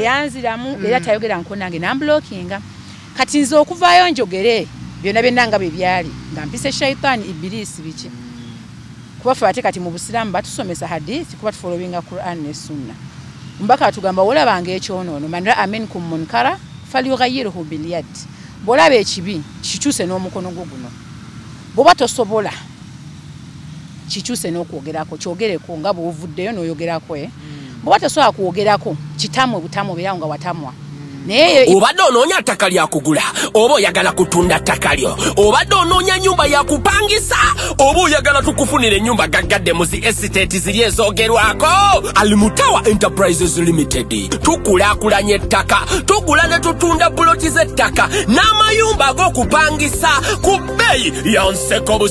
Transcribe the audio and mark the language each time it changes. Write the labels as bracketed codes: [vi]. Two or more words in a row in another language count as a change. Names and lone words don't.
[lg] teyanziramu era tayogera nko nange nambulookinga kati nze okuvaayo njogere byonna byonna bwe byali nga mpise shaitani ibilisi biki kuba ffe ate kati mu busiraamu batusomesa hadithi kuba tufolowinga Quran ne Sunna mbaka atugamba olabanga ekyonoono [ar] من رأى منكم منكرا فليغيره باليد [lg] bw'olaba ekibi kikyuse n'omukono gwo guno bw'oba tosobola kikyuse n'okwogerako kyogereko nga bw'ovuddeyo n'oyogerako bw'oba tosobola kwogerako kitamwe butamu obeera nga watamwa obadde onoonya ttaka lya kugula oba oyagala kutunda ttaka lyo obadde onoonya nnyumba ya kupangisa oba oyagala tukufunira ennyumba gaggadde mu zi estate ziri ezoogerwako Almutawa Enterprises Limited tukulaakulanya ettaka tugula ne tutunda buloti z'ettaka n'amayumba ag'okupangisa ku bbeeyi ya nseko